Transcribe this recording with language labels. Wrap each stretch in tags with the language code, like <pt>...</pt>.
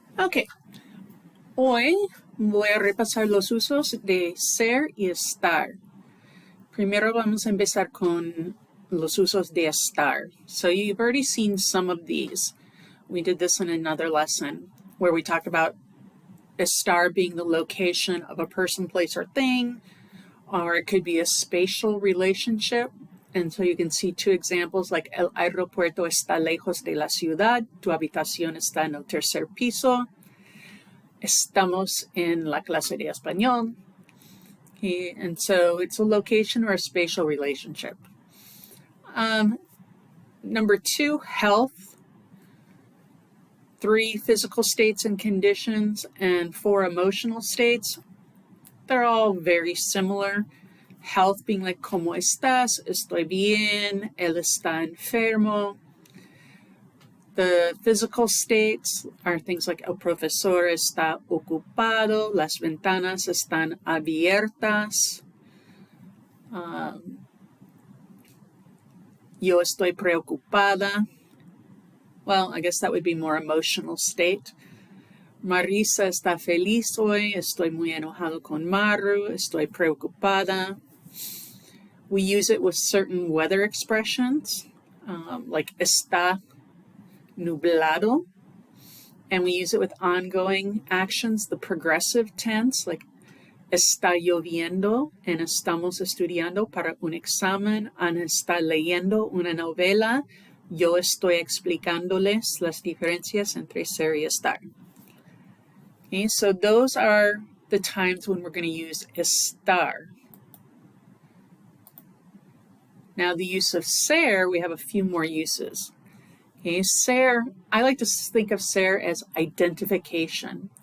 <es>Ok, hoy voy a repasar los usos de ser y estar. Primero vamos a empezar con los usos de estar.</es> <en>So you've already seen some of these. We did this in another lesson where we talked about estar being the location of a person, place, or thing, or it could be a spatial relationship.</en> <es>And so you can see two examples like el aeropuerto está lejos de la ciudad, tu habitación está en el tercer piso, estamos en la clase de español.</es> <en>Okay, and so it's a location or a spatial relationship. Number 2, health. 3, physical states and conditions, and 4, emotional states. They're all very similar.</en> <es>Health being like, ¿cómo estás? Estoy bien. Él está enfermo. The physical states are things like el profesor está ocupado. Las ventanas están abiertas. Yo estoy preocupada.</es> <en>Well, I guess that would be more emotional state.</en> <es>Marisa está feliz hoy. Estoy muy enojado con Maru.</es> <en>Estoy preocupada. We use it with certain weather expressions, like está nublado. And we use it with ongoing actions, the progressive tense, like está lloviendo and estamos estudiando para un examen.</en> <es>Ana está leyendo una novela. Yo estoy explicándoles las diferencias entre ser y estar.</es> <en>Okay, so those are the times when we're going to use estar. Now the use of ser, we have a few more uses. Okay, ser, I like to think of ser as identification.</en>